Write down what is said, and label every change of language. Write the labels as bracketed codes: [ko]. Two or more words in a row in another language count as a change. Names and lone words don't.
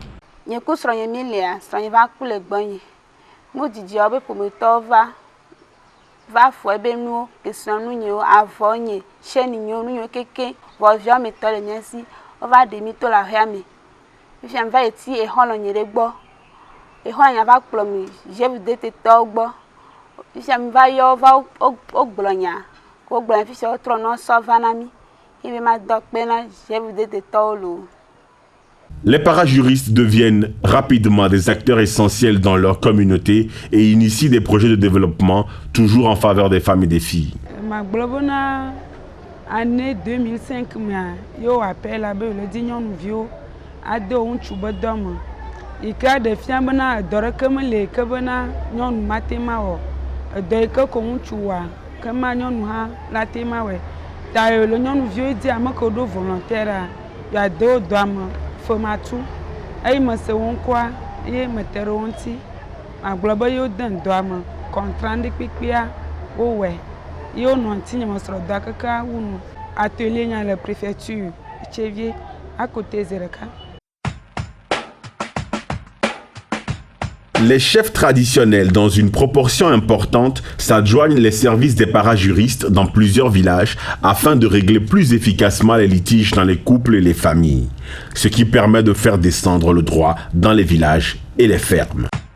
[ee] Nye ku srɔ̃nye mi lia srɔ̃nye va ku le gbɔnye mo dzidzia be ƒometɔwo va fɔ ebe nuwo kesrɔ̃nu nyewo avɔ nye chaîne nyewo nu nyewo keke vɔvia me tɔ le nye si wo va ɖe mi to le aƒea me fifia mi va yi ti exɔlɔ nye ɖe gbɔ exɔlɔ nya va kplɔ mi JVDT tɔwo gbɔ fifia mi va yɔ va wo gblɔ nya ko gblɔ nya fifia wo trɔ nɔ sɔ va na mi ebe ma dɔ kpe na JVDT tɔwo lo. [fr] Les parajuristes deviennent rapidement des acteurs essentiels dans leur communauté et initient des projets de développement toujours en faveur des femmes et des filles. [ee] Ma globona année 2005 mea yo appel abe le di nyɔnuviwo ade ŋutsu be dɔme yi ke de fia bena edɔ ɖeke mele ke bena nyɔnu mate ma wɔ edɔ yi ke ko ŋutsu wɔa ke ma nyɔnu hã la te ma wɔe ta yo le nyɔnuviwo di ame ke ɖo volontaire ya de wo dɔa me fematu eye me se wo ŋkɔa eye me te ɖe wo ŋuti magblɔ be yewo de dɔa me contrat ɖe kpekpea wo wɔe ye wonɔ ŋuti nye me srɔ̃ dɔa keke wu nu atelier nya le préfecture Tchevie [fr] à côté [ee] Zereka. [fr] Les chefs traditionnels, dans une proportion importante, s'adjoignent les services des parajuristes dans plusieurs villages afin de régler plus efficacement les litiges dans les couples et les familles, ce qui permet de faire descendre le droit dans les villages et les fermes.